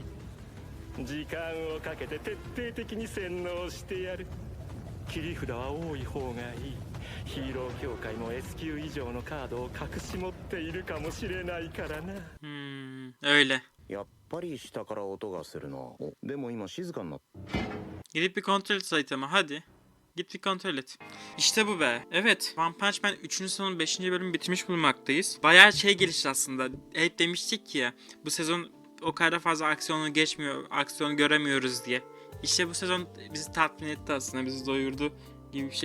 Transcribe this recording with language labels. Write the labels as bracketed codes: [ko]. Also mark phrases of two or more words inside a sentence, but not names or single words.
[ja] 時間をかけて徹底的に洗脳してやる。切り札は多い方がいい。ヒーロー協会も S 級以上のカードを隠し持っているかもしれないからな。 [tr] Öyle. [ja] やっぱり下から音がするな。お、でも今静かになった。 [tr] Gidip bir kontrol et Saitama hadi. Git bir kontrol et. İşte bu be. Evet. One Punch Man 3. sezonun 5. bölümü bitirmiş bulunmaktayız. Bayağı şey gelişti aslında. Hep demiştik ki ya. Bu sezon o kadar fazla aksiyonu geçmiyor. Aksiyonu göremiyoruz diye. İşte bu sezon bizi tatmin etti aslında. Bizi doyurdu gibi bir şey.